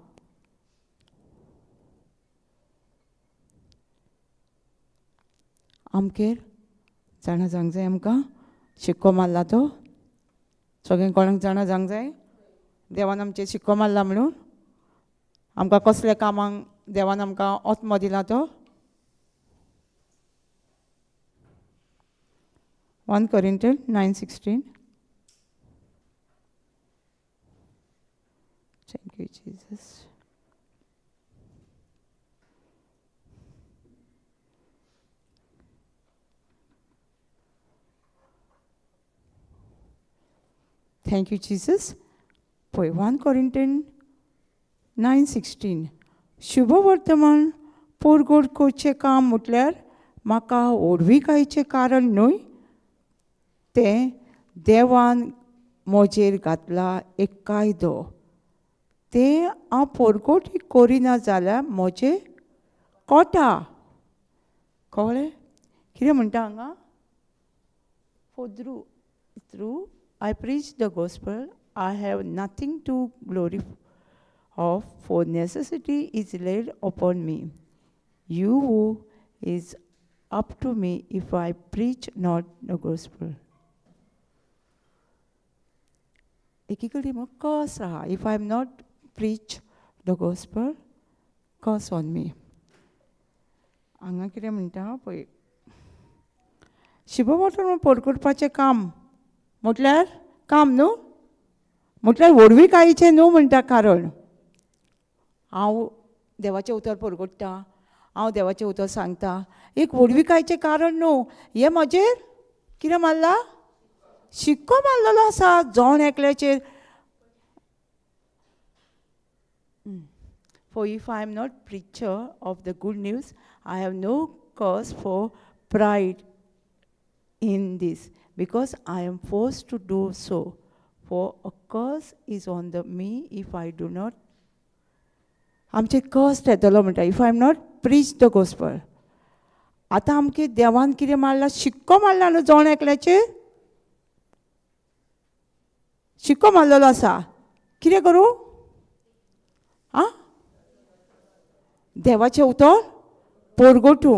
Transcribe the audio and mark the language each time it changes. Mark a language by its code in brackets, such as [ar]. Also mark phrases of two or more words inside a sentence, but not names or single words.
[kok] आमगेर जाणा जावंक जाय आमकां शिक्को मारला तो. सगळें कोणाक जाणा जावंक जाय देवान आमचे शिक्को मारला म्हणून. आमकां कसल्या कामांक देवान आमकां आत्मो दिला तो. [en] 1 Corinthians 9:16. Thank you, Jesus. Thank you, Jesus. [kok] पळय 1 Corinthians 9:16. शुभ वर्तमान परगट करचें काम म्हटल्यार म्हाका व्हडविकायेचें कारण न्हय, तें देवान म्हजेर घातला एक कायदो. तें हांव परगट करिना जाल्यार म्हजें कोटा. कळ्ळें कितें म्हणटा हांगा? [en] For through I preach the gospel, I have nothing to glory of, for necessity is laid upon me. You who is up to me if I preach not the gospel. [kok] एकीकडे मग कर्स आहा. [en] If I am not preach the gospel, curse on me. [kok] हांगा कितें म्हणटा पळय, शुभवर्तमान परगटपाचें काम म्हटल्यार काम न्हू, म्हटल्यार व्हडविकायेचें न्हू म्हणटा. कारण हांव देवाचें उतर परगटता, हांव देवाचें उतर सांगता, एक व्हडविकायेचें कारण न्हू. हें म्हजेर कितें मारला? शिक्को मारलेलो आसा जोण एकल्याचेर. [en] For if I am not preacher of the good news, I have no cause for pride in this, because I am forced to do so. For a curse is on me if I do not. [kok] आमचे कर्स येतलो म्हणटा [en] if I am not preach the gospel. [kok] आतां आमगे देवान कितें मारला? शिक्को मारला न्हू जोण एकल्याचेर. शिक्को मारलेलो आसा. कितें करूं? आं देवाचें उतर परगटूं.